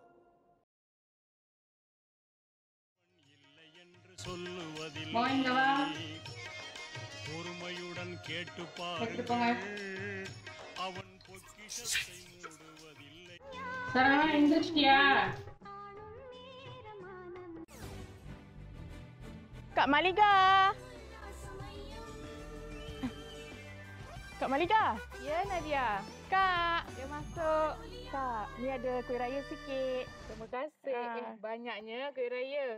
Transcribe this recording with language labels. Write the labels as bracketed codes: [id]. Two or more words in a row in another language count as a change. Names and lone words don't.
[en] Morning, [ta] பொறுமையுடன் கேட்டு எடுத்துட்டு போங்க. பாருங்கள் அவன் பொக்கிஷத்தை மூடுவதில்லை. சரவணா எந்திரிச்சிட்டியா? [ms] Kak Malika. Kak Malika. Ya, Nadia. Kak, dia masuk. Kak, ni ada kuih raya sikit. Terima kasih. Banyaknya kuih raya.